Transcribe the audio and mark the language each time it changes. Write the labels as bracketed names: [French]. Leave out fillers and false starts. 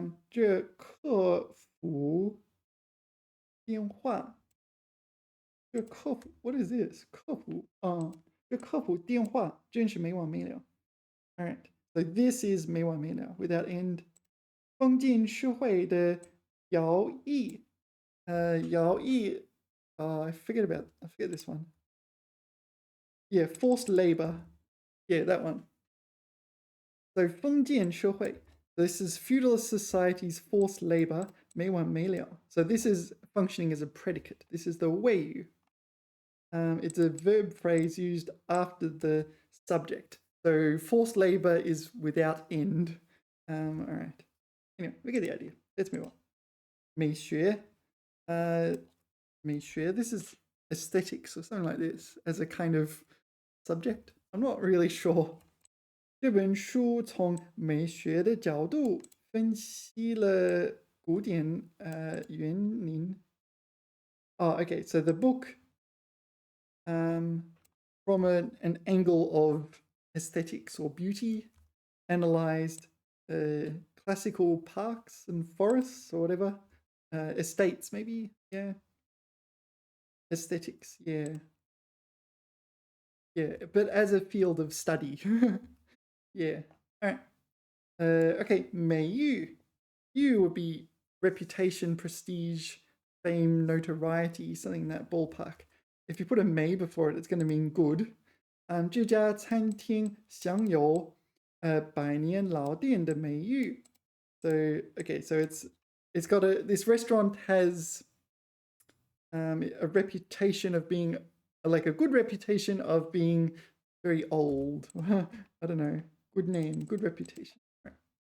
[Chinese] 这客服电话，这客服 [English] what is this? [Chinese] 客服这客服电话真是没完没了。 [English] All right, so this is [Chinese] 没完没了 [English] without end. [Chinese] 封建社会的徭役，徭役 [English] I forget this one. Yeah, forced labor. Yeah, that one. So [Chinese] 封建社会. [English] This is feudalist society's forced labor, [Chinese] 没完没了. [English] So this is functioning as a predicate. This is the 谓语. It's a verb phrase used after the subject. So forced labor is without end. All right. Anyway, we get the idea. Let's move on. 美学.美学. This is aesthetics or something like this as a kind of subject. I'm not really sure. [Chinese] 这本书从美学的角度分析了古典园林. [English] Oh, okay. So the book, from an angle of aesthetics or beauty, analyzed classical parks and forests or whatever, estates maybe. Yeah. Aesthetics. Yeah. Yeah, but as a field of study. Yeah. All right. Okay, 美誉.You would be reputation, prestige, fame, notoriety, something in that ballpark. If you put a 美 before it, it's going to mean good. [Chinese] 这家餐厅享有百年老店的美誉. [English] So okay, so it's got this restaurant has a reputation of being like a good reputation of being very old. I don't know. Good name, good reputation. Right.